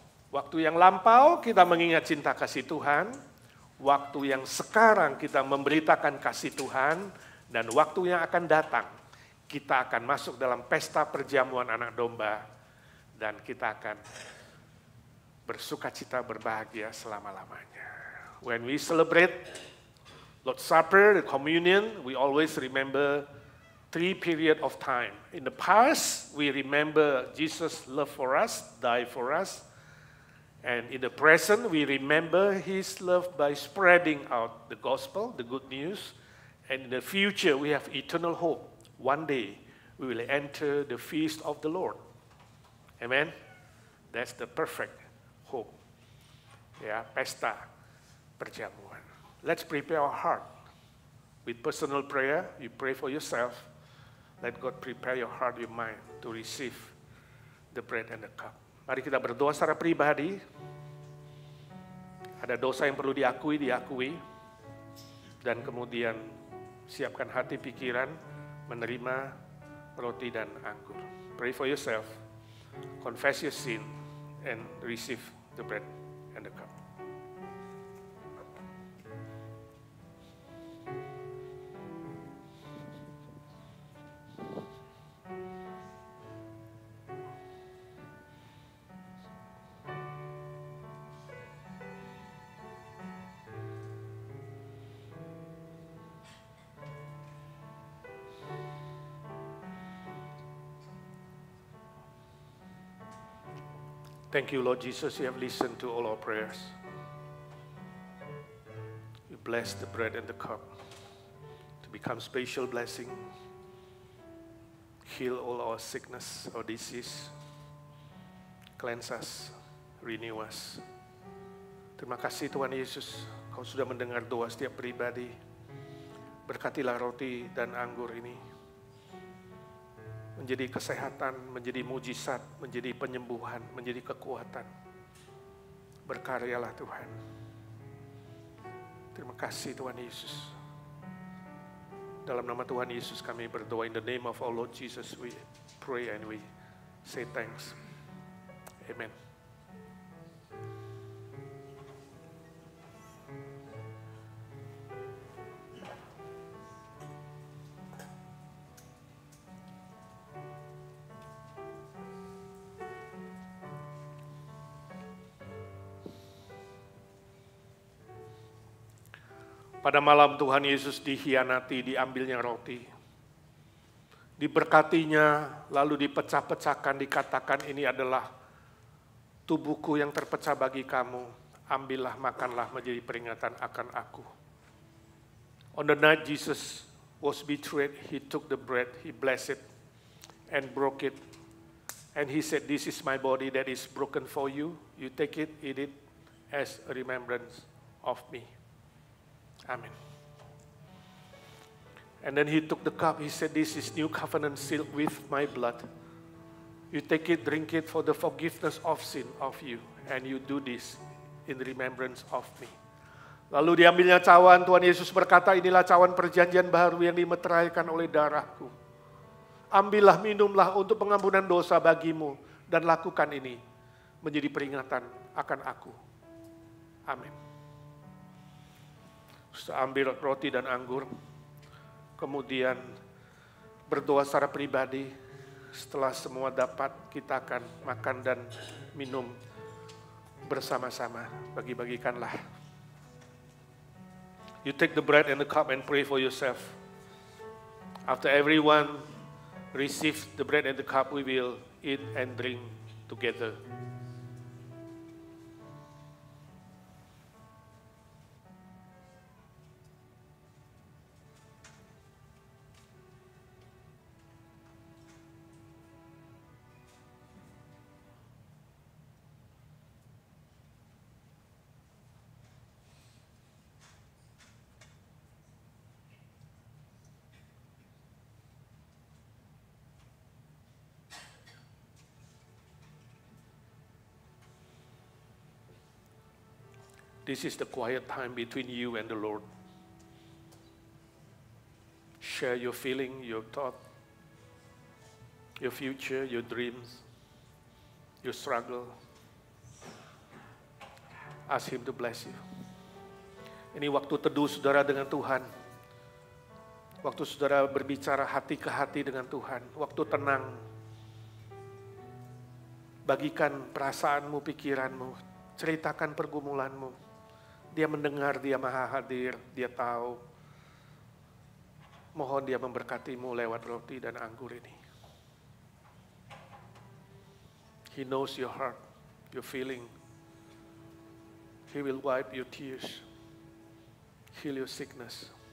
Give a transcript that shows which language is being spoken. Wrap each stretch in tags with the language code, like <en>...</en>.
<id>Waktu yang lampau kita mengingat cinta kasih Tuhan, waktu yang sekarang kita memberitakan kasih Tuhan, dan waktu yang akan datang kita akan masuk dalam pesta perjamuan anak domba dan kita akan bersukacita berbahagia selama-lamanya.</id> <en>When we celebrate Lord's Supper, the communion, we always remember 3 periods of time. In the past, we remember Jesus' love for us, died for us. And in the present, we remember His love by spreading out the gospel, the good news. And in the future, we have eternal hope. One day, we will enter the feast of the Lord. Amen? That's the perfect hope.</en> <id>Ya, pesta perjamuan.</id> <en>Let's prepare our heart with personal prayer. You pray for yourself. Let God prepare your heart, your mind to receive the bread and the cup.</en> <id>Mari kita berdoa secara pribadi. Ada dosa yang perlu diakui. Dan kemudian siapkan hati pikiran menerima roti dan anggur.</id> <en>Pray for yourself. Confess your sin and receive the bread and the cup. Thank you, Lord Jesus, you have listened to all our prayers. You bless the bread and the cup to become special blessing. Heal all our sickness, our disease. Cleanse us, renew us.</en> <id>Terima kasih Tuhan Yesus, Kau sudah mendengar doa setiap pribadi. Berkatilah roti dan anggur ini menjadi kesehatan, menjadi mujizat, menjadi penyembuhan, menjadi kekuatan. Berkaryalah Tuhan. Terima kasih Tuhan Yesus. Dalam nama Tuhan Yesus kami berdoa.</id> <en>In the name of our Lord Jesus we pray and we say thanks. Amen.</en> <id>Pada malam Tuhan Yesus dikhianati, diambilnya roti. Diberkatinya, lalu dipecah-pecahkan, dikatakan ini adalah tubuhku yang terpecah bagi kamu. Ambillah, makanlah menjadi peringatan akan aku.</id> <en>On the night Jesus was betrayed, He took the bread, He blessed it, and broke it. And He said, this is my body that is broken for you. You take it, eat it as a remembrance of me. Amen. And then He took the cup. He said, this is new covenant sealed with my blood. You take it, drink it for the forgiveness of sin of you. And you do this in remembrance of me.</en> <id>Lalu diambilnya cawan. Tuhan Yesus berkata, inilah cawan perjanjian baru yang dimeteraikan oleh darahku. Ambillah, minumlah untuk pengampunan dosa bagimu. Dan lakukan ini menjadi peringatan akan aku. Amin. Ambil roti dan anggur, kemudian berdoa secara pribadi. Setelah semua dapat, kita akan makan dan minum bersama-sama. Bagi-bagikanlah.</id> <en>You take the bread and the cup and pray for yourself. After everyone receive the bread and the cup, we will eat and drink together. This is the quiet time between you and the Lord. Share your feeling, your thought, your future, your dreams, your struggle. Ask Him to bless you.</en> <id>Ini waktu teduh saudara dengan Tuhan. Waktu saudara berbicara hati ke hati dengan Tuhan. Waktu tenang. Bagikan perasaanmu, pikiranmu. Ceritakan pergumulanmu. Dia mendengar, Dia maha hadir, Dia tahu. Mohon Dia memberkatimu lewat roti dan anggur ini.</id> <en>He knows your heart, your feeling. He will wipe your tears, heal your sickness.</en>